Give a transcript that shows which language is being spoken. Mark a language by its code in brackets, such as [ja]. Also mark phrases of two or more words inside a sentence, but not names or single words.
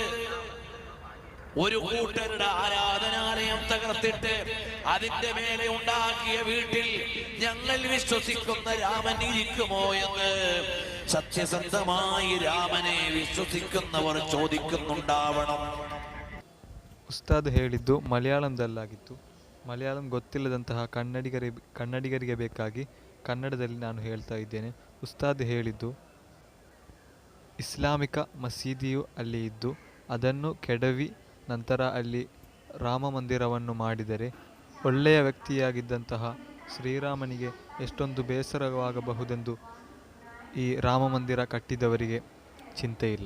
[ml] ഒരു കൂട്ടരുടെ ആരാധനാലയം തകർത്തിട്ട് അതിന്റെ മേലെ ഉണ്ടാക്കിയ വീട്ടിൽ ഞങ്ങൾ വിശ്വസിക്കുന്ന രാമൻ ഇരിക്കുമോ എന്ന് സത്യസന്ധമായി രാമനെ വിശ്വസിക്കുന്നവർ ചോദിക്കുന്നുണ്ടാവണം. [kn] ಉಸ್ತಾದ್ ಹೇಳಿದ್ದು ಮಲಯಾಳಂದಲ್ಲಾಗಿತ್ತು. ಮಲಯಾಳಂ ಗೊತ್ತಿಲ್ಲದಂತಹ ಕನ್ನಡಿಗರಿಗೆ ಬೇಕಾಗಿ ಕನ್ನಡದಲ್ಲಿ ನಾನು ಹೇಳ್ತಾ ಇದ್ದೇನೆ. ಉಸ್ತಾದ್ ಹೇಳಿದ್ದು, ಇಸ್ಲಾಮಿಕ ಮಸೀದಿಯು ಅಲ್ಲಿ ಇದ್ದು ಅದನ್ನು ಕೆಡವಿ ನಂತರ ಅಲ್ಲಿ ರಾಮ ಮಂದಿರವನ್ನು ಮಾಡಿದರೆ ಒಳ್ಳೆಯ ವ್ಯಕ್ತಿಯಾಗಿದ್ದಂತಹ ಶ್ರೀರಾಮನಿಗೆ ಎಷ್ಟೊಂದು ಬೇಸರವಾಗಬಹುದೆಂದು ಈ ರಾಮ ಮಂದಿರ ಕಟ್ಟಿದವರಿಗೆ ಚಿಂತೆ ಇಲ್ಲ.